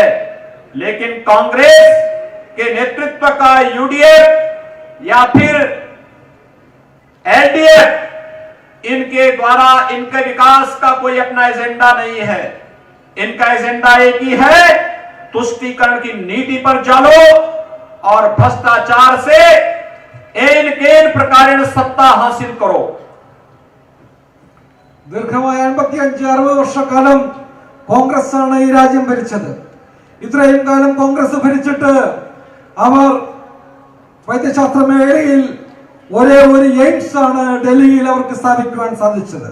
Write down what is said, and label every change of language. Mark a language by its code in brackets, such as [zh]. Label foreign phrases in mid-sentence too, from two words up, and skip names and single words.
[hi] लेकिन कांग्रेस के नेतृत्व का यूडीएफ या फिर एलडीएफ इनके द्वारा इनके विकास का कोई अपना एजेंडा नहीं है। इनका एजेंडा एक ही है, तुष्टीकरण की नीति पर चलो और भ्रष्टाचार से [sa] एन केन प्रकारेण [hi] सत्ता हासिल करो। [ml] ദീർഘമായ 55-60 വർഷക്കാലം കോൺഗ്രസ് ആണ് ഈ രാജ്യം ഭരിച്ചത്. ഇത്രയും കാലം കോൺഗ്രസ് ഭരിച്ചിട്ട് അവർ വൈദ്യശാസ്ത്ര മേഖലയിൽ ഒരേ ഒരു എയിംസ് ആണ് ഡൽഹിയിൽ അവർക്ക് സ്ഥാപിക്കുവാൻ സാധിച്ചത്.